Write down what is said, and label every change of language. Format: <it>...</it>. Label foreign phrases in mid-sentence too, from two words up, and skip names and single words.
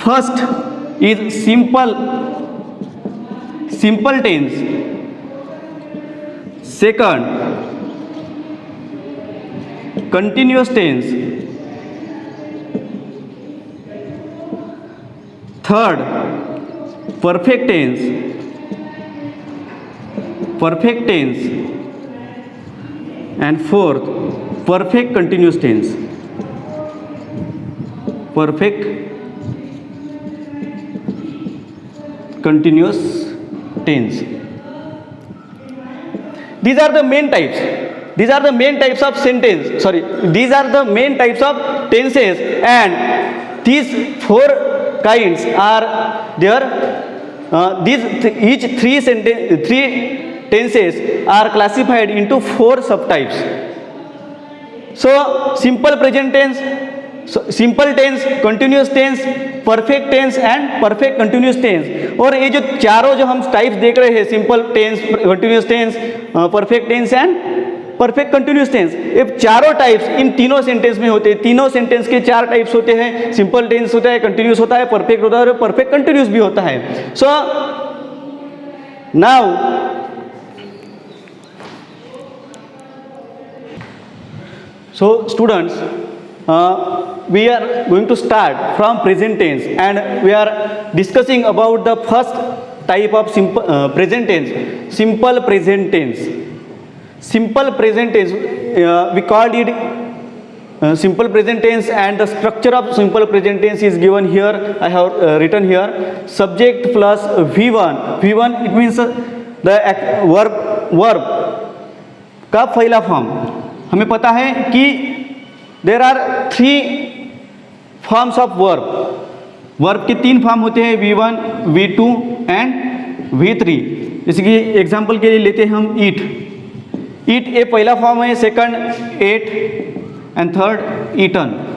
<en>first is simple tense, second continuous tense, third perfect tense and fourth perfect continuous tense. Perfect continuous tense. These are the main types. These are the main types of sentence. Sorry, these are the main types of tenses, and these 4 kinds are there. Each 3 tenses are classified into 4 subtypes. So simple present tense, simple tense, continuous tense, perfect tense and perfect continuous tense.</en> <hi>और ये जो चारों जो हम टाइप्स देख रहे हैं,</hi> <en>simple tense, continuous tense, perfect tense and perfect continuous tense,</en> <hi>ये चारों टाइप्स इन तीनों सेंटेंस में होते हैं. तीनों सेंटेंस के 4 टाइप्स होते हैं.</hi> <en>simple tense</en> <hi>होता है, कंटिन्यूस होता है, परफेक्ट होता है और</hi> <en>perfect continuous</en> <hi>भी होता है.</hi> <en>so now students, we are going to start from present tense, and we are discussing about the first type of present tense, simple present tense. Simple present tense, we called it simple present tense, and the structure of simple present tense is given here. I have written here subject plus V1. V1 it means the verb</en> <hi>का पहला फॉर्म. हमें पता है कि</hi> <en>there are 3 forms of verb</en> <hi>के 3 फॉर्म होते हैं, V1, V2 एंड V3. जैसे कि एग्जाम्पल के लिए लेते हैं हम ईट ये पहला फॉर्म है,</hi> <en>second ate and third eaten.</en>